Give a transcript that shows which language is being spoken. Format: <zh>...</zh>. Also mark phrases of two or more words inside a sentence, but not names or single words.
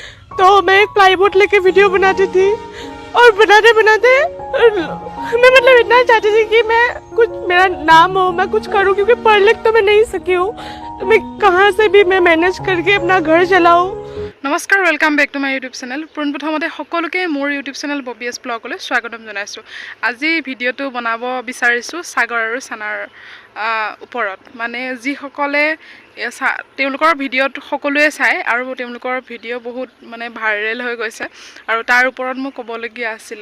<hi>तो मैं एक प्लाईवुड लेके वीडियो बनाती थी और बनाते बनाते मैं मतलब इतना चाहती थी कि मैं कुछ मेरा नाम हो, मैं कुछ करूं, क्योंकि पढ़ लिख तो मैं नहीं सकी हूँ। तो मैं कहाँ से भी मैं मैनेज करके अपना घर चलाऊँ।</hi> <as>নমস্কাৰ</as> <en>welcome back to my YouTube channel.</en> <as>পোনপ্ৰথমতে সকলোকে মোৰ</as> <en>YouTube channel</en> <as>ববি এছ ব্লগলৈ স্বাগতম জনাইছোঁ। আজি ভিডিঅ'টো বনাব বিচাৰিছোঁ সাগৰ আৰু সানাৰ ওপৰত, মানে যিসকলে তেওঁলোকৰ ভিডিঅ'ত সকলোৱে চায় আৰু তেওঁলোকৰ ভিডিঅ' বহুত মানে ভাইৰেল হৈ গৈছে, আৰু তাৰ ওপৰত মোক ক'বলগীয়া আছিলে।</as>